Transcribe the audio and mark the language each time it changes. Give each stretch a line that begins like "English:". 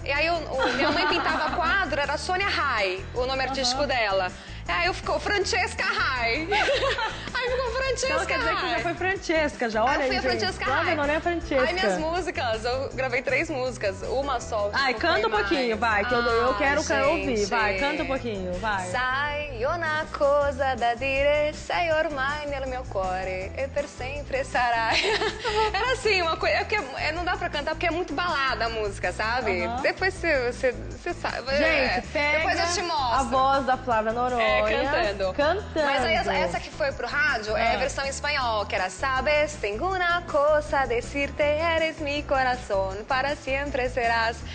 Portuguese: E aí minha mãe pintava quadro, era Sônia Rai, o nome artístico dela. Aí ficou Francesca Rai. Aí ficou Francesca Então quer dizer que já foi Francesca, já, olha aí, fui a Francesca Rai. Não é Francesca. Aí minhas músicas, eu gravei 3 músicas, uma só. Canta um pouquinho, vai, que eu quero ouvir, vai, canta um pouquinho, vai.
Italian: Sai una cosa da dire, sei ormai nel mio cuore e per sempre sarai.
Portuguese: Era assim, uma coisa, não dá pra cantar porque é muito balada a música, sabe? Depois você sabe. Gente, pega depois eu te mostro. a voz da Flávia Noronha. Cantando. Mas aí, essa que foi pro rádio é a versão em espanhol, que era
Spanish: Sabes, tengo una cosa a decirte, eres mi corazón, para siempre serás.